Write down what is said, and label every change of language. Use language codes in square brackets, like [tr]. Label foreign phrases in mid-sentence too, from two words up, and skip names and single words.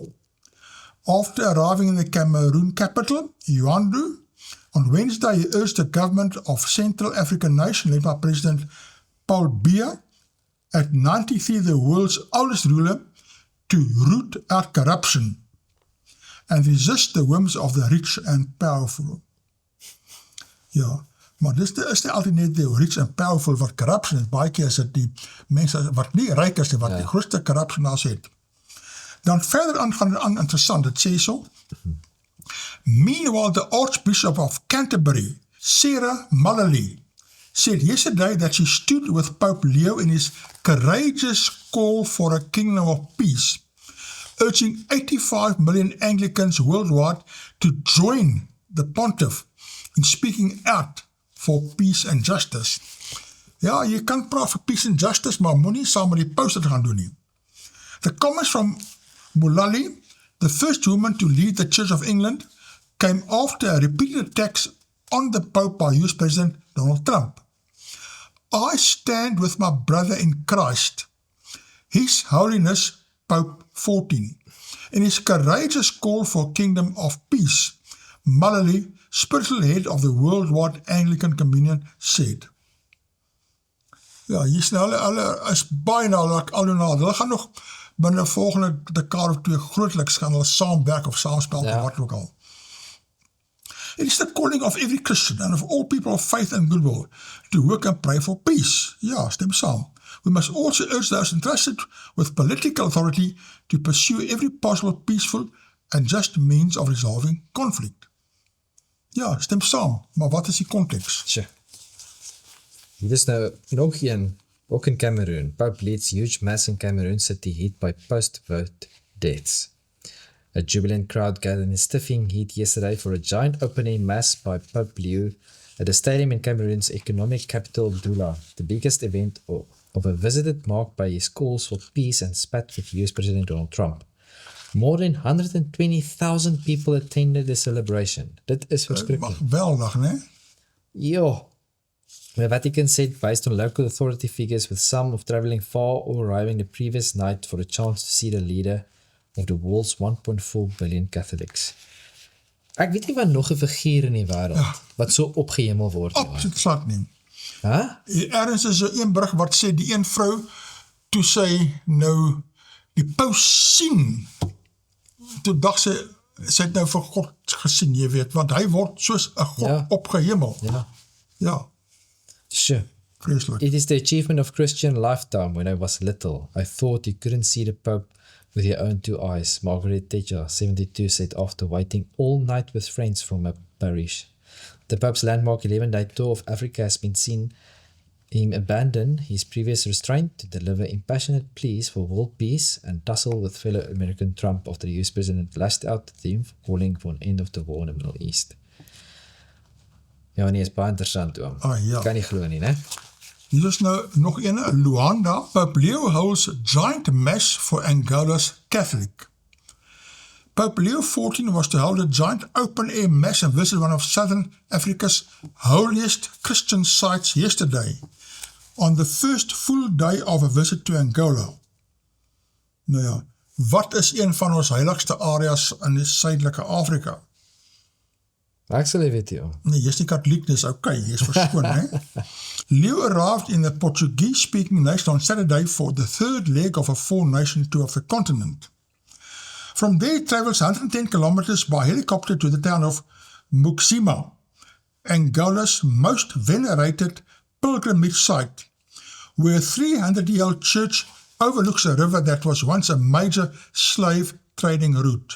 [en] After arriving in the Cameroon capital, Yaoundé, on Wednesday he urged the government of Central African nation led by President Paul Biya, at 93 the world's oldest ruler, to root out corruption and resist the whims of the rich and powerful. [af] Ja, maar dis is nie altyd net die [en] rich and powerful [af] wat corruption is, baie keer is dit die mense wat nie ryk is, wat die grootste corruption as het. Dan verder aan interessant, het sê so, [en] meanwhile the Archbishop of Canterbury, Sarah Mullally, said yesterday that she stood with Pope Leo in his courageous call for a kingdom of peace, urging 85 million Anglicans worldwide to join the pontiff in speaking out for peace and justice. [af] Ja, jy kan praat vir [en] peace and justice, [af] maar moenie saam met die paus dit gaan doen nie. [en] The comments from Mullally, the first woman to lead the Church of England, came after a repeated attacks on the Pope by US President Donald Trump. I stand with my brother in Christ, His Holiness Pope 14, in his courageous call for kingdom of peace, Mullally, spiritual head of the Worldwide Anglican Communion, said. [af] Ja, hier is nou, hulle is baie hulle gaan nog binne volgende dekade of 2 grootliks gaan hulle saamwerk of saamspel of wat ook al. [en] It is the calling of every Christian and of all people of faith and goodwill to work and pray for peace. [af] Ja, stem saam. [en] We must also urge those entrusted with political authority to pursue every possible peaceful and just means of resolving conflict. [af] Ja, stem saam, maar wat is die konteks? Tja. Hier is nou nog een, ook in Cameroon. [en] Pope leads huge mass in Cameroon city hit by post-vote deaths. A jubilant crowd gathered in stiffing heat yesterday for a giant opening mass by Pope Leo at a stadium in Cameroon's economic capital Douala, the biggest event of a visit marked by his calls for peace and spat with US President Donald Trump. More than 120,000 people attended the celebration. [af] Dit is verskriklik. Geweldig, né? Ja. [en] The Vatican said based on local authority figures with some of traveling far or arriving the previous night for a chance to see the leader of the world's 1.4 billion Catholics. [af] Ek weet nie wat nog 'n figuur in die wêreld wat so opgehemel word nie. Absoluut glad nie. Huh? Ergens is er een brug wat sê die een vrou, toe sy nou die paus sien, toe dacht sy het nou vir God gesien, jy weet, want hy word soos 'n God opgehemel. Ja. Sure. Vreeslik. [en] It is the achievement of Christian lifetime. When I was little, I thought you couldn't see the Pope with your own 2 eyes. Margaret Thatcher, 72, said after waiting all night with friends from a parish. The Pope's landmark 11-day tour of Africa has been seen him abandon his previous restraint to deliver impassionate pleas for world peace and tussle with fellow American Trump after the US president lashed out the theme calling for an end of the war in the Middle East. [af] Ja, nee, is baie interessant, oom. Ja. Kan nie glo nie, né? Hier is nou nog ene, Luanda. [en] Pope Leo holds giant mass for Angola's Catholic. Pope Leo XIV was to hold a giant open-air mass and visit one of Southern Africa's holiest Christian sites yesterday, on the first full day of a visit to Angola. [af] Nou ja, wat is een van ons heiligste areas in die suidelike Afrika? Ek sal nie weet, oom. Nee, jy is nie katholiek, dis okay, jy is verskoon, hè? [en] Leo arrived in the Portuguese-speaking nation on Saturday for the third leg of a 4-nation tour of the continent. From there, it travels 110 kilometers by helicopter to the town of Muxima, Angola's most venerated pilgrimage site, where a 300-year-old church overlooks a river that was once a major slave trading route.